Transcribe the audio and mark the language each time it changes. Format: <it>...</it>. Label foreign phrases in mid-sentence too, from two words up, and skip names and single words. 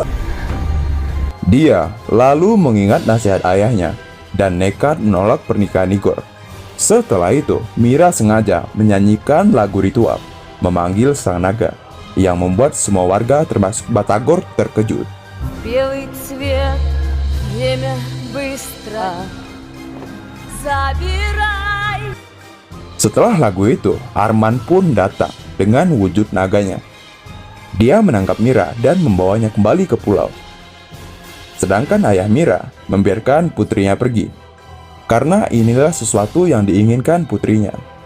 <id>Dia lalu mengingat nasihat ayahnya dan nekat menolak pernikahan Igor. Setelah itu, Mira sengaja menyanyikan lagu ritual, memanggil sang naga, yang membuat semua warga termasuk Batagor terkejut.</id> <ru>Белый цвет, время быстро забирай.</ru> <id>Setelah lagu itu, Arman pun datang dengan wujud naganya. Dia menangkap Mira dan membawanya kembali ke pulau. Sedangkan ayah Mira membiarkan putrinya pergi, karena inilah sesuatu yang diinginkan putrinya.</id>